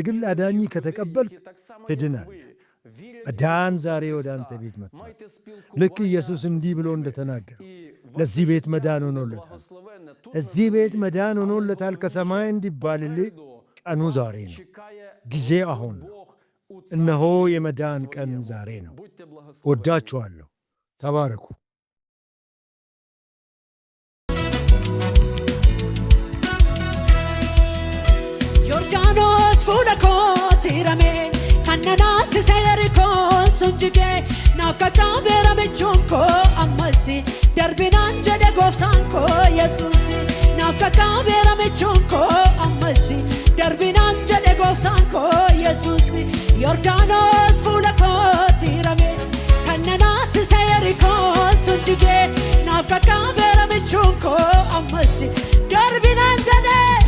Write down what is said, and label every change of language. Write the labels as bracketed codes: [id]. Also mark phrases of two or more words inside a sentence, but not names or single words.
[am] ግል አዳኝ ከተቀበልክ ትድናለህ። መዳን ዛሬ ወደ አንተ ቤት መጥቷል። ልክ ኢየሱስ እንዲህ ብሎ እንደተናገረው ለዚህ ቤት መዳን ሆኖለታል። እዚህ ቤት መዳን ሆኖለታል ከሰማይ እንዲባልልህ ቀኑ ዛሬ ነው። ጊዜ አሁን ነው። እነሆ የመዳን ቀን ዛሬ ነው። ወዳችኋለሁ። ተባረኩ። [om] ዮርዳኖስ ፉula kooti hirame kannanaas isa yerikoon sun jige naaf qaqqaabeera michuun koo ammas darbinaan jedhe gooftaan koo yesuus naaf qaqqaabeera michuun koo ammas darbinaan jedhe gooftaan koo yesuus Yordaanos fuula kooti hirame kannanaas isa yerikoon sun jige naaf qaqqaabeera michuun koo ammas darbinaan jedhe